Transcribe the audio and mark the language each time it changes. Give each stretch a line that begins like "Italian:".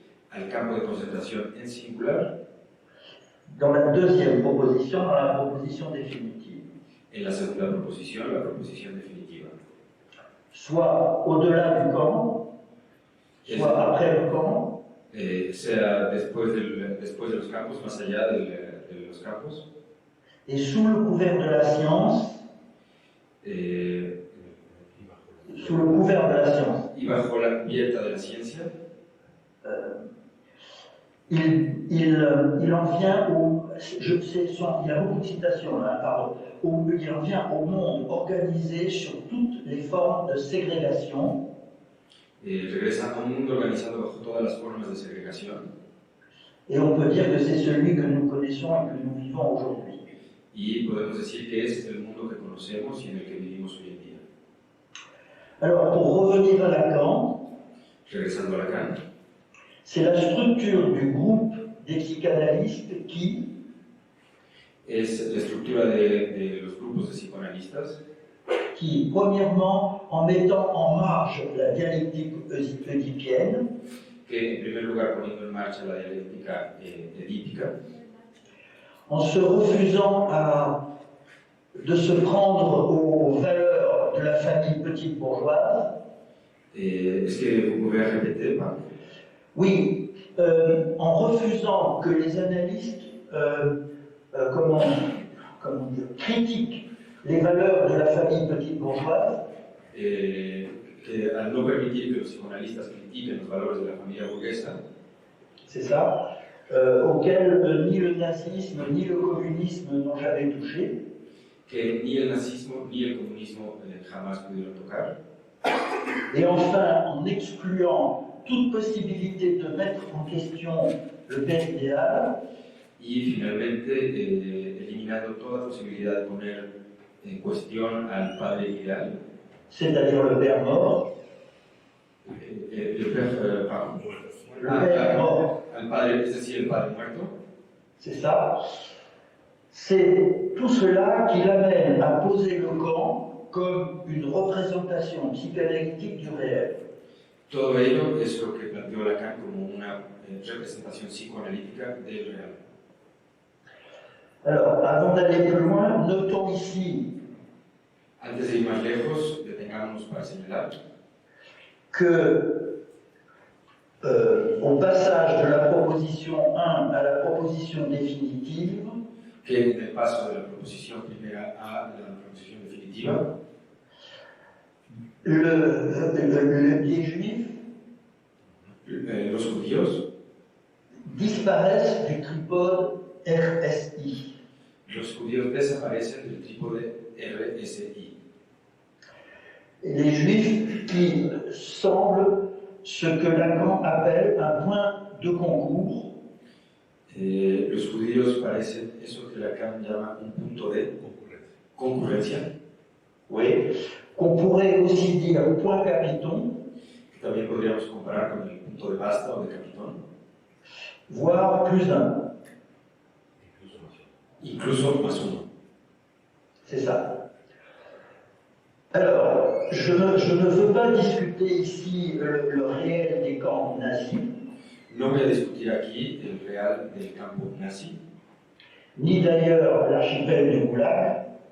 Spanish: al campo de concentración en singular,
French: dans la deuxième proposition, dans la proposition définitive.
Spanish: en la segunda proposición, la proposición definitiva.
French: Soit au-delà du camp, soit après le camp,
Spanish: sea después de los campos, más allá de los campos,
French: et sous le couvert de la science, sous le couvert de la science.
Spanish: y bajo la cubierta de la ciencia,
French: il en vient au, il y a beaucoup de citations là, pardon, il en vient au monde organisé sur toutes les formes de ségrégation,
Spanish: regresa a un mundo organizado bajo todas las formas de segregación,
French: et on peut dire que c'est celui que nous connaissons et que nous vivons aujourd'hui.
Spanish: y podemos decir que es el mundo que conocemos y en el que vivimos hoy en día.
French: Alors, pour revenir à Lacan,
Spanish: Regresando a Lacan,
French: c'est la structure du groupe des psychanalystes qui,
Spanish: es la estructura de los grupos de psicoanalistas
French: premièrement, en mettant en marge la dialectique oedipienne,
Spanish: que, en primer lugar, poniendo en marcha la dialéctica edípica,
French: en se refusant à de se prendre aux valeurs de la famille petite bourgeoise. Est-ce que vous pouvez répéter, pardon? Oui, en refusant que les analystes comment dire, critiquent les valeurs de la famille petite bourgeoise.
Spanish: Que al no permitir que los psicoanalistas critiquen los valores de la familia burguesa,
French: c'est ça, auxquels ni le nazisme ni le communisme n'ont jamais touché.
Spanish: que ni el nazismo ni el comunismo jamás pudieron tocar.
French: Et enfin, en excluant toute possibilité de mettre en question le père idéal.
Spanish: Y finalmente eliminando toda posibilidad de poner en cuestión al padre ideal.
French: C'est-à-dire le père mort. Le père, pardon. Le père mort.
Spanish: Al padre, es decir, el padre muerto.
French: C'est ça. C'est tout cela qui l'amène à poser le camp comme une représentation psychanalytique du réel.
Spanish: Todo ello es lo que planteó Lacan como una representación psicoanalítica del real.
French: Alors, avant d'aller plus loin, notons ici
Spanish: Antes de ir más lejos, detengámonos para señalar
French: que au passage de la proposition 1 à la proposition définitive,
Spanish: que en el paso de la proposición primera a la proposición definitiva,
French: les juifs
Spanish: los judíos
French: disparaissent du tripode RSI.
Spanish: Los judíos desaparecen del trípode RSI.
French: Les juifs qui semblent ce que Lacan appelle un point de concours.
Spanish: Los judíos parecen eso que Lacan llama un punto de concurrencia.
French: Oui. Qu'on pourrait aussi dire point capiton.
Spanish: Que también podríamos comparar con el punto de basta o de capitón.
French: Voire plus un.
Spanish: Incluso más uno.
French: C'est ça. Alors, je ne veux pas discuter ici le réel des camps nazis.
Spanish: No voy a discutir aquí el real del campo nazi.
French: Ni d'ailleurs l'archipel du Goulag.